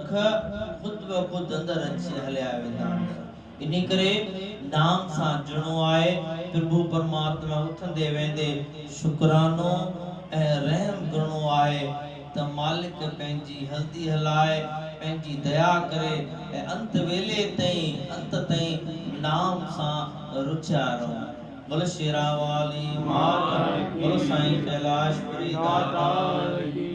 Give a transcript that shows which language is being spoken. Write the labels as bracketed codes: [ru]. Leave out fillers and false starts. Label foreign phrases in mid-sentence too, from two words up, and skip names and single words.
[sd] ख़ुद ब ख़ुद अंदर अची हलिया वेंदा इन करे नाम सां जुड़ो आहे प्रभु परमात्मा उथंदे वेंदे शुक्रानो ऐं रहम करणो आहे त मालिक पंहिंजी हल्दी हलाए पंहिंजी दया करे ऐं अंत वेले ताईं नाम सां रुचिया रहो बोल शेरा वाली माता बोल साईं कैलाशपुरी दाता